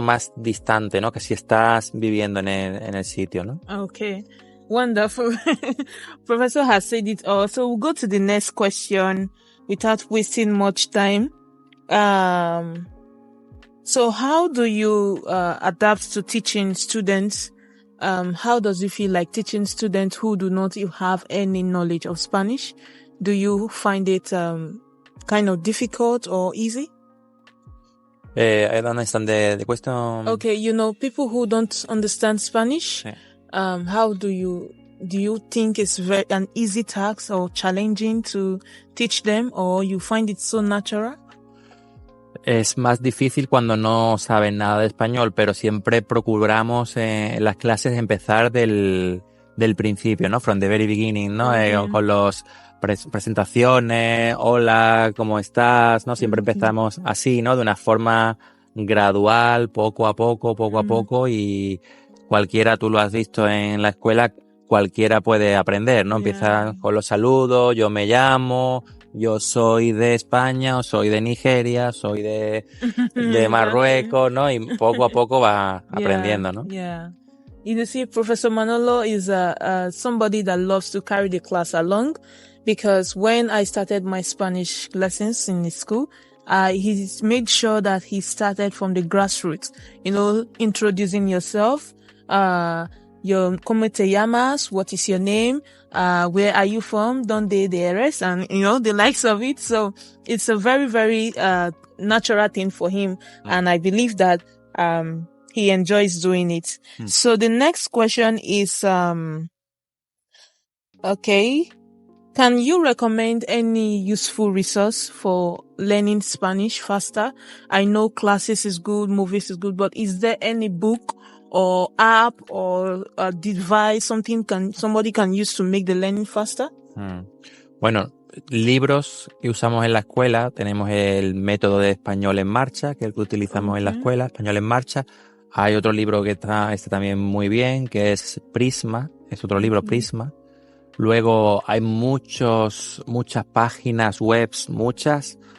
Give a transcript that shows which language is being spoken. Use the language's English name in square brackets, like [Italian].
[Spanish] Más distante, ¿no? Que si estás viviendo en el sitio, ¿no? [English] Okay. Wonderful. Professor has said it all. So we'll go to the next question without wasting much time. So how do you adapt to teaching students? How does it feel like teaching students who do not have any knowledge of Spanish? Do you find it kind of difficult or easy? I don't understand the question. Okay, people who don't understand Spanish. Yeah. How do you think it's an easy task or challenging to teach them, or you find it so natural? [Spanish] Es más difícil cuando no saben nada de español, pero siempre procuramos en las clases empezar del principio, ¿no? [English] From the very beginning, [Spanish] ¿no? Okay. Con los presentaciones, hola, ¿cómo estás? ¿No? Siempre empezamos así, ¿no? De una forma gradual, poco a poco, y cualquiera, tú lo has visto en la escuela, cualquiera puede aprender, ¿no? Empiezan con los saludos, yo me llamo, yo soy de España, o soy de Nigeria, soy de Marruecos, ¿no? Y poco a poco va aprendiendo, ¿no? [English] Yeah. You see, Professor Manolo is somebody that loves to carry the class along, because when I started my Spanish lessons in the school, he made sure that he started from the grassroots, introducing yourself, [Spanish] ¿Cómo te llamas? [English] What is your name? Where are you from? [Spanish] ¿Dónde eres? [English] And, the likes of it. So it's a very, very, natural thing for him. And I believe that, he enjoys doing it. So the next question is, okay. Can you recommend any useful resource for learning Spanish faster? I know classes is good, movies is good, but is there any book or app or a device, somebody can use to make the learning faster? [Spanish] Bueno, libros que usamos en la escuela, tenemos el método de español en marcha, que es el que utilizamos en la escuela, español en marcha. Hay otro libro que está también muy bien, que es Prisma, es otro libro, Prisma. Luego hay muchas páginas webs, muchas.